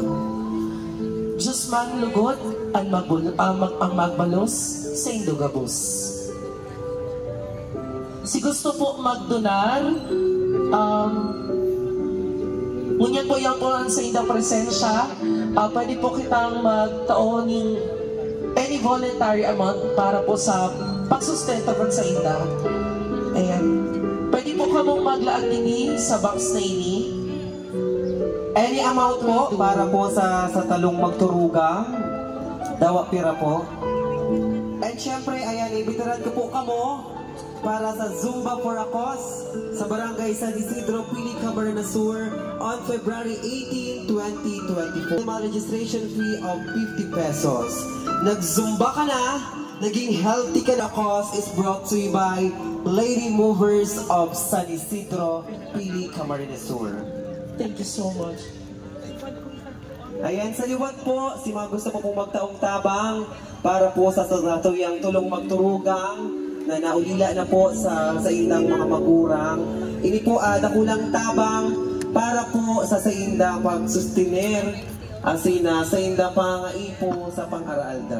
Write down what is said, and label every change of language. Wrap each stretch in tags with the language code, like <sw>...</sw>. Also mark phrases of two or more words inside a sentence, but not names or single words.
<bik>Diyos man lugod ang magbalos sa indogabos. Si gusto po magdonar, ngunyan po yung po sa indang presensya, pwede po kitang magtaon ng</bik> <en>any voluntary amount</en> <bik>para po sa pagsustento po sa inda. Ayan. Pwede po kamong maglaag nini sa box na ini.</bik> <en>Any amount</en> <bik>po para po sa talong magturugang. Dawa pira po. And syempre, ayan, ibitaran ko po kamo para sa Zumba for a Cause sa Barangay San Isidro, Pili, Camarines Sur</bik> <en>on February 18, 2024.</en> <tl>May</tl> <en>registration fee of 50 pesos.</en> <tl>Nag-Zumba ka na, naging healthy ka na.</tl> <en>Cause is brought to you by Lady Movers of San Isidro, Pili, Camarines Sur. Thank you so much.</en> <bik>Ayan, sa liwat po, si mga gusto po pong magtaong tabang para po sa tuyang tulong magturugang na naulila na po sa indang mga magurang. Ini po dakulang tabang para po sa indang pagsustenir asina sa indang pangaipo sa pang-aral daw.</bik>